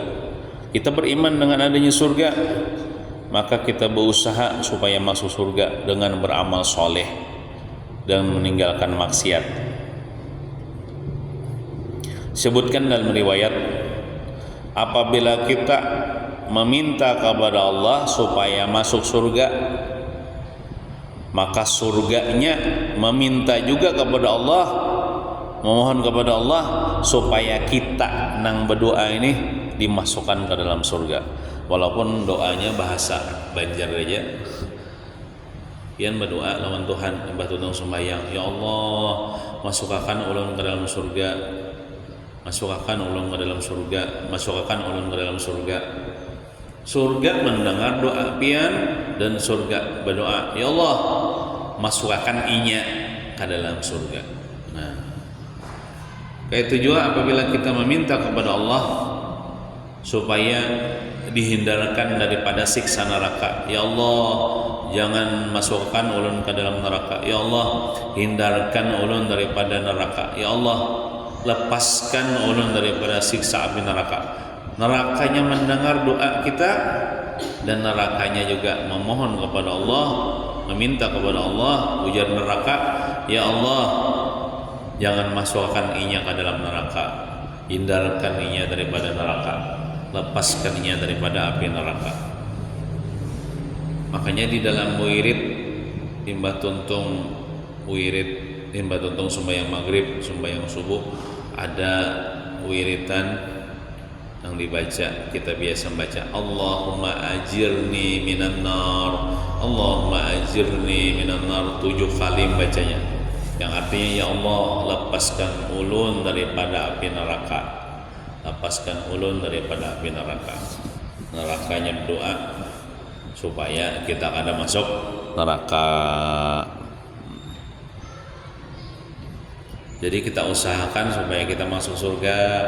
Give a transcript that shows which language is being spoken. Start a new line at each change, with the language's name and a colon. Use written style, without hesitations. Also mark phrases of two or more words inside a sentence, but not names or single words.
Indonesian: Kita beriman dengan adanya surga, maka kita berusaha supaya masuk surga dengan beramal soleh dan meninggalkan maksiat. Sebutkan dalam riwayat, apabila kita meminta kepada Allah supaya masuk surga, maka surganya meminta juga kepada Allah, memohon kepada Allah supaya kita nang berdoa ini dimasukkan ke dalam surga. Walaupun doanya bahasa Banjar aja, pian berdoa lawan Tuhan, mbah tuntung sembahyang, ya Allah masukkan ulun ke dalam surga, masukkan ulun ke dalam surga, masukkan ulun ke dalam surga. Surga mendengar doa pian dan surga berdoa, ya Allah masukkan inya ke dalam surga. Nah, kayak itu juga apabila kita meminta kepada Allah supaya dihindarkan daripada siksa neraka, ya Allah jangan masukkan ulun ke dalam neraka, ya Allah hindarkan ulun daripada neraka, ya Allah lepaskan ulun daripada siksa api neraka. Nerakanya mendengar doa kita dan nerakanya juga memohon kepada Allah, meminta kepada Allah. Ujar neraka, ya Allah jangan masukkan inya ke dalam neraka, hindarkan inya daripada neraka, lepaskan inya daripada api neraka. Makanya di dalam wirid timbah tuntung sembahyang maghrib, sembahyang subuh, ada wiritan yang dibaca, kita biasa membaca
Arabic: اللهم أجرني من النار, اللهم أجرني من النار
Indonesian: 7 kali bacanya, yang artinya ya Allah lepaskan ulun daripada api neraka, lepaskan ulun daripada api neraka. Nerakanya berdoa supaya kita kada masuk neraka. Jadi kita usahakan supaya kita masuk surga.